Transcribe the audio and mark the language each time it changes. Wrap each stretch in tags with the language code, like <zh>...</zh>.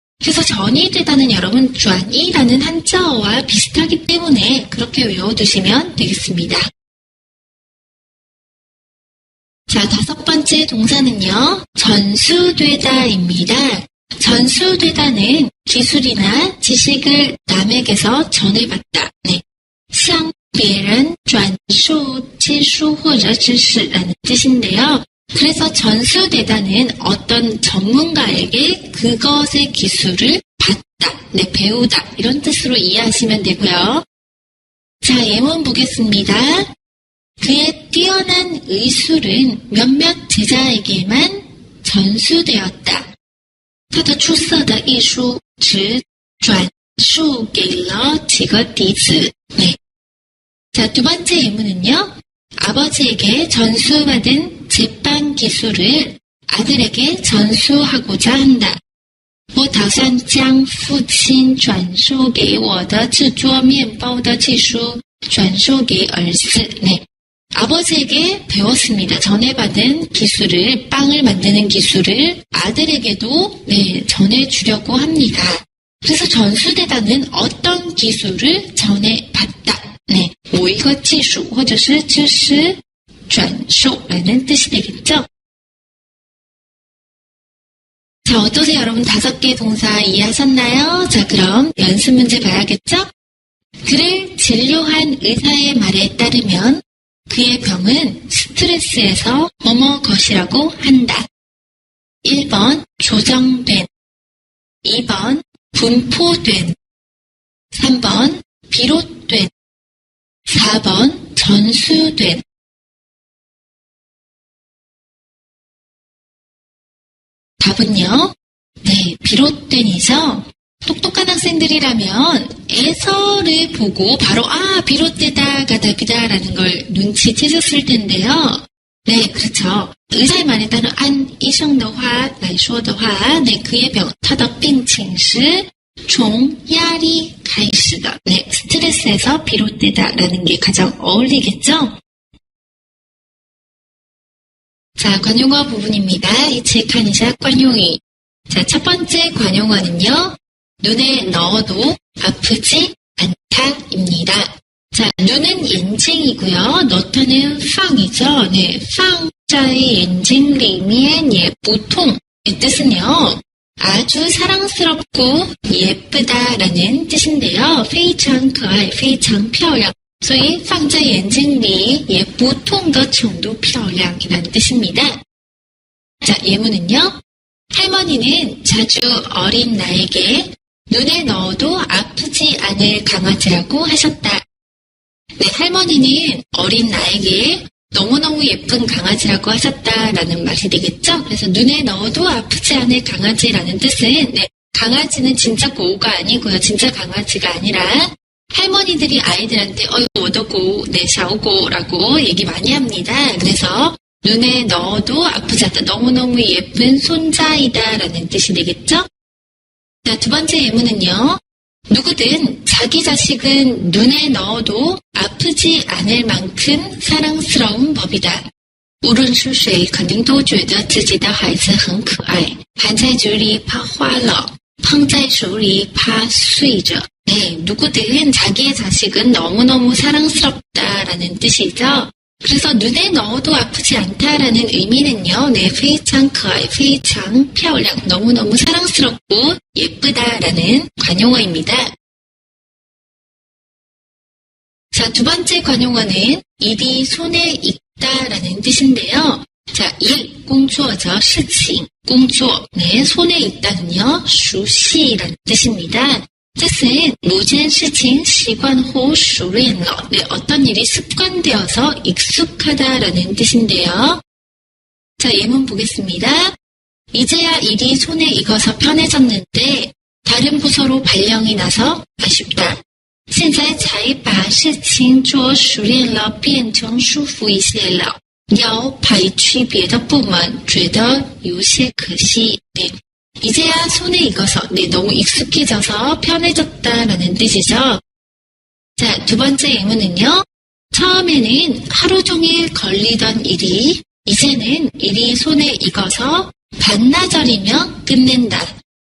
<ko>그래서 전이되다는 여러분 转移라는 한자어와 비슷하기 때문에 그렇게 외워두시면 되겠습니다. 자, 다섯 번째 동사는요. 전수되다입니다. 전수되다는 기술이나 지식을 남에게서 전해받다.</ko> <zh>네, 向别人转述技术或者知识</zh> <ko>라는 뜻인데요. 그래서 전수되다는 어떤 전문가에게 그것의 기술을 받다, 네, 배우다 이런 뜻으로 이해하시면 되고요. 자, 예문 보겠습니다. 그의 뛰어난 의술은 몇몇 제자에게만 전수되었다.</ko> <zh>他的出色的艺术只转述给了几个弟子.</zh> <ko>네. 자, 두 번째 예문은요. 아버지에게 전수받은 제빵 기술을 아들에게 전수하고자 한다.</ko> <zh>我打算将父亲转授给我的制作面包的技术转授给儿子.</zh> <ko>네. 아버지에게 배웠습니다. 전해받은 기술을, 빵을 만드는 기술을 아들에게도 전해주려고 합니다. 그래서 전수되다는 어떤 기술을 전해받다.</ko> <zh>네, 某一个技术或者是知识转授</zh> <ko>라는 뜻이 되겠죠. 자, 어떠세요? 여러분 5개 동사 이해하셨나요? 자, 그럼 연습 문제 봐야겠죠? 그를 진료한 의사의 말에 따르면 그의 병은 스트레스에서 뭐뭐 것이라고 한다. 1번 조정된, 2번 분포된, 3번 비롯된, 4번 전수된. 답은요? 네, 비롯된이죠. 똑똑한 학생들이라면 에서를 보고 바로 비롯되다, 가다그다라는 걸 눈치채셨을 텐데요. 네, 그렇죠. 의사의 말에 따른</ko> <zh>按医生的话来说的话,</zh> <ko>네, 그의 병,</ko> <zh>他的病情是从压力开始的.</zh> <ko>네, 스트레스에서 비롯되다라는 게 가장 어울리겠죠? 자, 관용어 부분입니다. 이 책 한이샷 관용이. 자, 첫 번째 관용어는요. 눈에 넣어도 아프지 않다입니다. 자, 눈은眼睛이고요. 넣다는 放이죠.</ko> <zh>네, 放在眼睛里面也不痛.</zh> <ko>이 뜻은요. 아주 사랑스럽고 예쁘다라는 뜻인데요.</ko> <zh>非常可爱,非常漂亮. 所以放在眼睛里也不痛的程度漂亮</zh> <ko>이라는 뜻입니다. 자, 예문은요. 할머니는 자주 어린 나에게 눈에 넣어도 아프지 않을 강아지라고 하셨다. 네, 할머니는 어린 나에게 너무너무 예쁜 강아지라고 하셨다라는 말이 되겠죠? 그래서 눈에 넣어도 아프지 않을 강아지라는 뜻은 강아지는 진짜 고우가 아니고요. 진짜 강아지가 아니라 할머니들이 아이들한테 어더고, 샤오고라고 얘기 많이 합니다. 그래서 눈에 넣어도 아프지 않다. 너무너무 예쁜 손자이다라는 뜻이 되겠죠? 자, 두 번째 예문은요. 누구든 자기 자식은 눈에 넣어도 아프지 않을 만큼 사랑스러운 법이다.</ko> <zh>无论是谁肯定都觉得自己的孩子很可爱，含在嘴里怕化了，碰在手里怕碎着.</zh> <ko>네, 누구든 자기의 자식은 너무너무 사랑스럽다라는 뜻이죠. 그래서 눈에 넣어도 아프지 않다라는 의미는요. 네,</ko> <zh>非常可爱,非常漂亮,</zh> <ko>너무너무 사랑스럽고 예쁘다라는 관용어입니다. 자, 두 번째 관용어는 일이 손에 익다라는 뜻인데요. 자, 일, 工作죠. 事情, 工作.네, 손에 익다는요.</ko> <zh>熟悉</zh> <ko>라는 뜻입니다. 뜻은 모든</ko> <zh>事情习惯后熟练了.</zh> <ko>네, 어떤 일이 습관되어서 익숙하다라는 뜻인데요. 자, 예문 보겠습니다. 이제야 일이 손에 익어서 편해졌는데 다른 부서로 발령이 나서 아쉽다.</ko> <zh>现在才把事情做熟练了，变成舒服一些了。要派去别的部门，觉得有些可惜。</zh> <ko>네. 이제야 손에 익어서, 너무 익숙해져서 편해졌다라는 뜻이죠. 자, 두 번째 예문은요. 처음에는 하루 종일 걸리던 일이 이제는 일이 손에 익어서 반나절이면 끝낸다.</ko>